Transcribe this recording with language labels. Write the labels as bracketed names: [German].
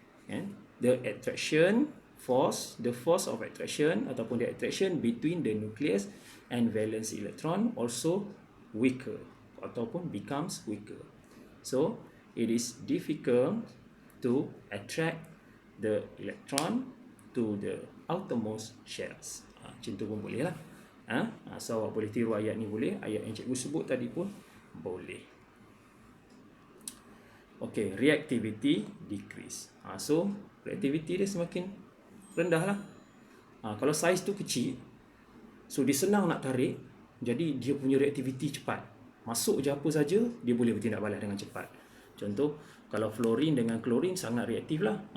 [English] And the attraction force, the force of attraction ataupun the attraction between the nucleus and valence electron also weaker ataupun becomes weaker. So, it is difficult to attract the electron to the outermost shells. [Malay] Macam tu pun boleh lah. So, awak boleh tiru ayat ni boleh. Ayat yang cikgu sebut tadi pun boleh. [English] Okay, reactivity decrease. [Malay] So, reactivity dia semakin rendah lah. Kalau saiz tu kecil, so dia senang nak tarik, jadi dia punya reactivity cepat. Masuk je apa saja, dia boleh bertindak balas dengan cepat. Contoh, kalau fluorine dengan klorin sangat reaktif lah.